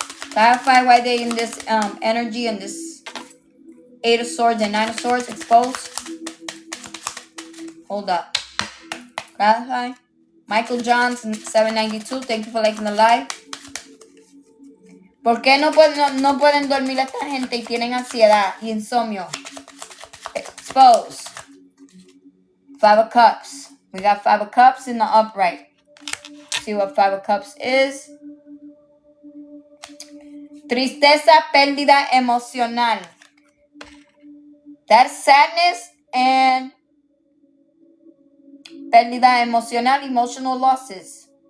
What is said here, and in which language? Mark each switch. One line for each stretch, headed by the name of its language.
English: Clarify why they in this energy and this 8 of Swords and 9 of Swords. Expose. Hold up. Clarify. Michael Johnson 792. Thank you for liking the live.
Spanish: ¿Por qué no pueden dormir esta gente y tienen ansiedad y insomnio?
English: Expose. 5 of Cups. We got 5 of Cups in the upright. See what 5 of Cups is.
Spanish: Tristeza, pérdida emocional.
English: That's sadness and
Spanish: pérdida emocional,
English: emotional losses.